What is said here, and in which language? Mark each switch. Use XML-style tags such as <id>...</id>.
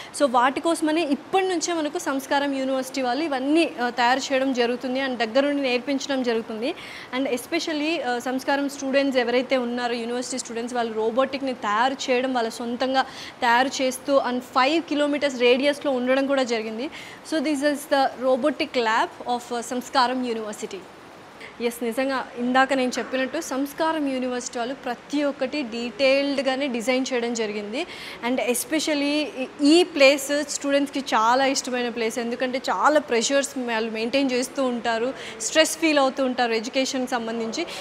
<te>So వాటి కోసమని ఇప్పటి నుంచే మనకు సంస్కారం యూనివర్సిటీ వాళ్ళు ఇవన్నీ తయారు చేయడం జరుగుతుంది అండ్ దగ్గర నుండి నేర్పించడం జరుగుతుంది. అండ్ ఎస్పెషల్లీ సంస్కారం స్టూడెంట్స్ ఎవరైతే ఉన్నారో యూనివర్సిటీ స్టూడెంట్స్ వాళ్ళు రోబోటిక్ని తయారు చేయడం వాళ్ళ సొంతంగా తయారు చేస్తూ అండ్ 5 kilometers రేడియస్లో ఉండడం కూడా జరిగింది.</te> <en>So this is the robotic lab of Samskaram University.</en> <te>నిజంగా ఇందాక నేను చెప్పినట్టు సంస్కారం యూనివర్సిటీ వాళ్ళు ప్రతి ఒక్కటి డీటెయిల్డ్గానే డిజైన్ చేయడం జరిగింది. అండ్ ఎస్పెషలీ ఈ ప్లేస్ స్టూడెంట్స్కి చాలా ఇష్టమైన ప్లేస్. ఎందుకంటే చాలా ప్రెషర్స్ వాళ్ళు మెయింటైన్ చేస్తూ ఉంటారు, స్ట్రెస్ ఫీల్ అవుతూ ఉంటారు ఎడ్యుకేషన్కి సంబంధించి.</te>